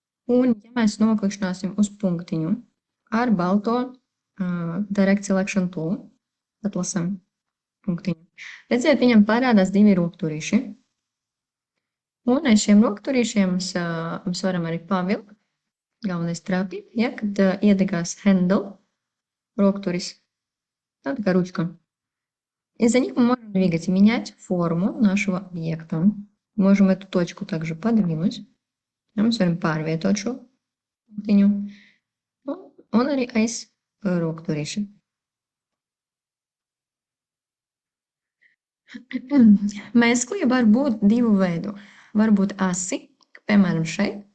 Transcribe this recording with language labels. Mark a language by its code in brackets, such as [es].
[lv] Un, ja mēs noklikšķināsim uz punktiņu ar balto Direct Selection Tool, atlasam punktiņu. Redziet, viņam parādās divi rokturīši. Un aiz šiem rokturīšiem mēs varam arī pavilkt. Galvenais trāpīt, ja, kad iedegās handle, рокторис. [ru] Это ручка. Из-за них мы можем двигать и менять форму нашего объекта. Можем эту точку также подвинуть. Мы с вами [lv] pārvietot šo punktiņu. Un arī aiz rokturīša. Mēskli var būt divu veidu. Var būt asi, piemēram šeit.